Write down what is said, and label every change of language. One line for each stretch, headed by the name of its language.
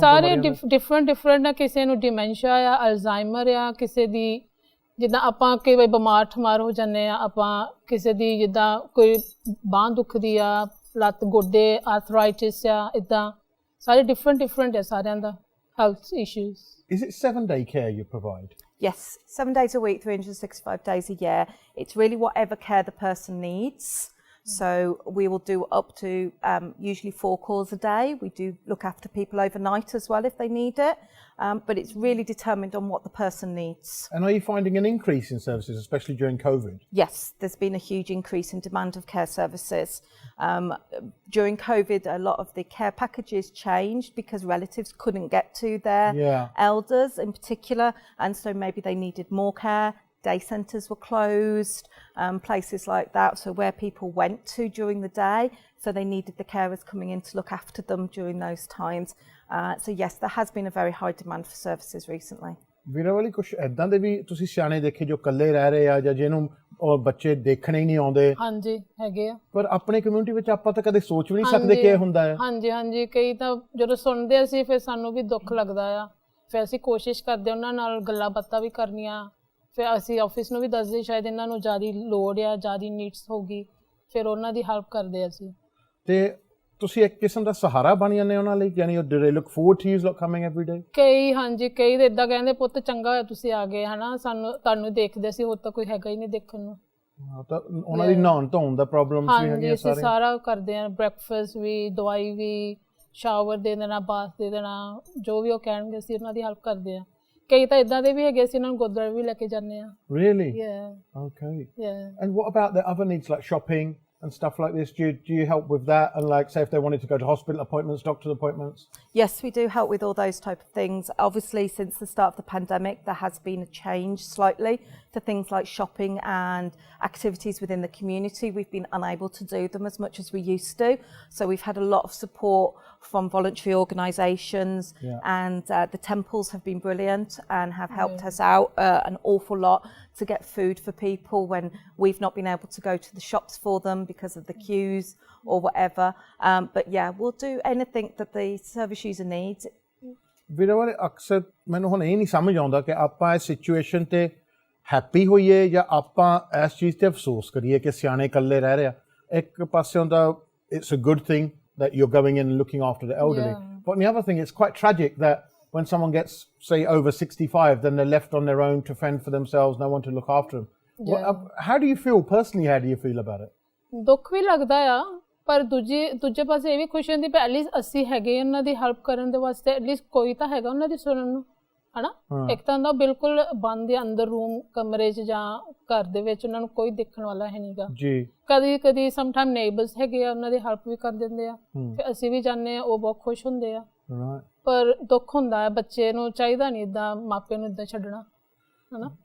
Punjabi: ਸਾਰੇ ਡਿਫਰੈਂਟ ਆ ਕਿਸੇ ਨੂੰ ਡਿਮੈਂਸ਼ੀਆ ਆ ਅਲਜ਼ਾਈਮਰ ਆ ਕਿਸੇ ਦੀ ਜਿੱਦਾਂ ਆਪਾਂ ਕਈ ਵਾਰ ਬਿਮਾਰ ਠਮਾਰ ਹੋ ਜਾਂਦੇ ਆ ਆਪਾਂ ਕਿਸੇ ਦੀ ਜਿੱਦਾਂ ਕੋਈ ਬਾਂਹ ਦੁਖਦੀ ਆ ਲੱਤ ਗੋਡੇ ਆਰਥਰਾਈਟਿਸ ਆ ਇੱਦਾਂ ਸਾਰੇ ਡਿਫਰੈਂਟ ਆ ਸਾਰਿਆਂ ਦਾ health issues.
English: Is it 7-day care you provide? Yes, 7 days a week, 365 days a year. It's really whatever care the person needs. So we will do up to usually 4 calls a day. We do look after people overnight as well if they need it. But it's really determined on what the person needs. And are you finding an increase in services, especially during COVID? Yes, there's been a huge increase in demand of care services. During COVID, a lot of the care packages changed because relatives couldn't get to their elders in particular, and so maybe they needed more care. Day centres were closed, places like that, so where people went to during the day, so they needed the carers coming in to look after them during those times. So yes, there has been a very high demand for services recently.
Punjabi: ਵੀਰਾ ਵਾਲੀ ਕੁਝ ਐਦਾਂ ਦੇ ਵੀ ਤੁਸੀਂ ਸਿਆਣੇ ਦੇਖੇ ਜੋ ਇਕੱਲੇ ਰਹਿ ਰਹੇ ਆ ਜਾਂ ਜਿਹਨੂੰ ਔਰ ਬੱਚੇ ਦੇਖਣੇ ਹੀ ਨਹੀਂ ਆਉਂਦੇ ਹਾਂਜੀ ਹੈਗੇ ਆ ਪਰ ਆਪਣੇ ਕਮਿਊਨਿਟੀ ਵਿੱਚ ਆਪਾਂ ਤਾਂ ਕਦੇ ਸੋਚ ਵੀ ਨਹੀਂ ਸਕਦੇ ਕਿ ਇਹ ਹੁੰਦਾ ਹੈ ਹਾਂਜੀ ਕਈ ਤਾਂ ਜਦੋਂ ਸੁਣਦੇ ਅਸੀਂ ਫਿਰ ਸਾਨੂੰ ਵੀ ਦੁੱਖ ਲੱਗਦਾ ਆ ਫਿਰ ਅਸੀਂ ਕੋਸ਼ਿਸ਼ ਕਰਦੇ ਉਹਨਾਂ ਨਾਲ ਗੱਲਾਂ ਬਾਤਾਂ ਵੀ ਕਰਨੀਆਂ ਫਿਰ ਅਸੀਂ ਆਫਿਸ ਨੂੰ ਵੀ ਦੱਸਦੇ ਸ਼ਾਇਦ ਇਹਨਾਂ ਨੂੰ ਜ਼ਿਆਦਾ ਲੋੜ ਆ ਜ਼ਿਆਦਾ ਨੀਡਸ ਹੋਗੀ ਫਿਰ ਉਹਨਾਂ ਦੀ ਹੈਲਪ ਕਰਦੇ ਅਸੀਂ ਤੇ ਤੁਸੀਂ ਇੱਕ ਕਿਸਮ ਦਾ ਸਹਾਰਾ ਬਣ ਜਾਂਦੇ ਉਹਨਾਂ ਲਈ ਯਾਨੀ ਉਹ
English: they look forward to you coming every day
Punjabi: ਕਈ ਹਾਂਜੀ ਕਈ ਤਾਂ ਇਦਾਂ ਕਹਿੰਦੇ ਪੁੱਤ ਚੰਗਾ ਹੋਇਆ ਤੁਸੀਂ ਆ ਗਏ ਹਨਾ ਸਾਨੂੰ ਤੁਹਾਨੂੰ ਦੇਖਦੇ ਸੀ ਹੋਰ ਤਾਂ ਕੋਈ ਹੈਗਾ ਹੀ ਨਹੀਂ ਦੇਖਣ ਨੂੰ ਤਾਂ ਉਹਨਾਂ ਦੀ ਨਹਾਉਣ ਧੋਣ ਦਾ ਪ੍ਰੋਬਲਮਸ ਵੀ ਹੈਗੀਆਂ ਸਾਰੇ ਸਾਰਾ ਕਰਦੇ ਆ ਬ੍ਰੈਕਫਾਸਟ ਵੀ ਦਵਾਈ ਵੀ ਸ਼ਾਵਰ ਦੇ ਦੇਣਾ ਬਾਥ ਦੇ ਦੇਣਾ ਜੋ ਵੀ ਉਹ ਕਹਿਣਗੇ ਅਸੀਂ ਉਹਨਾਂ ਦੀ ਹੈਲਪ ਕਰਦੇ ਆ ਕਈ ਤਾਂ ਇਦਾਂ ਦੇ ਵੀ ਹੈਗੇ ਅਸੀਂ ਉਹਨਾਂ ਨੂੰ ਗੁਰਦੁਆਰੇ ਵੀ ਲੈ ਕੇ ਜਾਂਦੇ ਆ
English: Really? Yeah. Okay. Yeah. And what about the other needs like shopping and stuff like this? Do you help with that? And like say if they wanted to go to hospital appointments, doctor's appointments? Yes, we do help with all those type of things. Obviously, since the start of the pandemic, there has been a change slightly to things like shopping and activities within the community. We've been unable to do them as much as we used to. So we've had a lot of support from voluntary organisations and the temples have been brilliant and have helped us out an awful lot to get food for people when we've not been able to go to the shops for them because of the queues or whatever. But yeah, we'll do anything that the service user needs.
Punjabi: ਵੀਰੇ ਵਾਲੇ ਅਕਸਰ ਮੈਨੂੰ ਹੁਣ ਇਹ ਨਹੀਂ ਸਮਝ ਆਉਂਦਾ ਕਿ ਆਪਾਂ ਇਸ ਸਿਚੁਏਸ਼ਨ ਤੇ ਹੈਪੀ ਹੋਈਏ ਜਾਂ ਆਪਾਂ ਇਸ ਚੀਜ਼ ਤੇ ਅਫਸੋਸ ਕਰੀਏ ਕਿ ਸਿਆਣੇ ਇਕੱਲੇ ਰਹਿ ਰਿਹਾ ਇੱਕ ਪਾਸਿਓਂ ਤਾਂ
English: it's a good thing that you're going in and looking after the elderly. But on the other thing, it's quite tragic that when Someone gets, say, over 65, then they're left on their own to fend for themselves, no one to look after them. How do you feel personally? How do you feel about it?
Punjabi: ਦੁੱਖ ਵੀ ਲੱਗਦਾ ਆ ਪਰ ਦੂਜੇ ਪਾਸੇ ਇਹ ਵੀ ਖੁਸ਼ੀ ਹੁੰਦੀ ਪਰ ਐਟਲੀਸਟ ਅਸੀਂ ਹੈਗੇ ਉਹਨਾਂ ਦੀ ਹੈਲਪ ਕਰਨ ਦੇ ਵਾਸਤੇ ਐਟਲੀਸਟ ਕੋਈ ਤਾਂ ਹੈਗਾ ਉਹਨਾਂ ਦੀ ਸੁਣਨ ਨੂੰ ਹਨਾ ਇੱਕ ਤਾਂ ਹੁੰਦਾ ਬਿਲਕੁਲ ਬੰਦ ਅੰਦਰ ਰੂਮ ਕਮਰੇ 'ਚ ਜਾਂ ਘਰ ਦੇ ਵਿੱਚ ਉਹਨਾਂ ਨੂੰ ਕੋਈ ਦੇਖਣ ਵਾਲਾ ਹੈ ਨਹੀਂਗਾ ਜੀ ਕਦੀ ਸਮਟਾਈਮ ਨੇਬਰਸ ਹੈਗੇ ਆ ਉਹਨਾਂ ਦੀ ਹੈਲਪ ਵੀ ਕਰ ਦਿੰਦੇ ਆ ਫਿਰ ਅਸੀਂ ਵੀ ਜਾਂਦੇ ਆ ਉਹ ਬਹੁਤ ਖੁਸ਼ ਹੁੰਦੇ ਆ ਪਰ ਦੁੱਖ ਹੁੰਦਾ ਹੈ ਬੱਚੇ ਨੂੰ ਚਾਹੀਦਾ ਨਹੀਂ ਇਦਾਂ ਮਾਪੇ ਨੂੰ ਇਦਾਂ ਛੱਡਣਾ ਹਨਾ